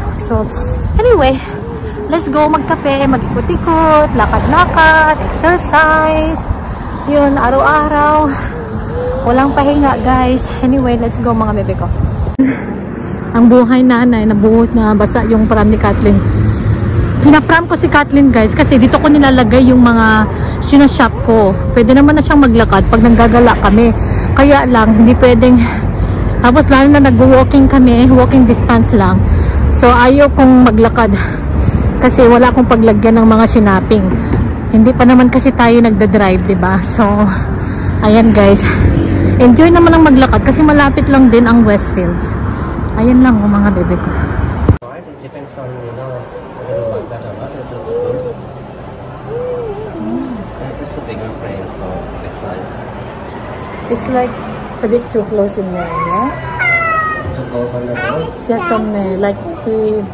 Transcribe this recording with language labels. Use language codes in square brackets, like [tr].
[en] So, anyway, let's go [tl] magkape, mag-ikot-ikot, lakad-lakad, [en] exercise. [tl] Yun, araw-araw. Walang pahinga, guys. [en] Anyway, let's go [tl] mga bebe ko. Ang buhay nanay, nabuhos na basa yung pram ni Kathleen. pinapram ko si Kathleen guys kasi dito ko nilalagay yung mga sinashop ko. Pwede naman na siyang maglakad pag nanggagala kami. Kaya lang, hindi pwedeng. Tapos lalo na nag-walking kami, walking distance lang. So ayaw kong maglakad kasi wala akong paglagyan ng mga sinaping. Hindi pa naman kasi tayo nagda-drive, diba? So, ayan guys. Enjoy naman ang maglakad kasi malapit lang din ang Westfields. Ayan lang mga bebe ko. [en] It depends on, you know, whether you like that or not. It looks good. It's a bigger frame, so big size. It's like, it's a bit too close in there, yeah? Too close on the nose? Just on there, like to...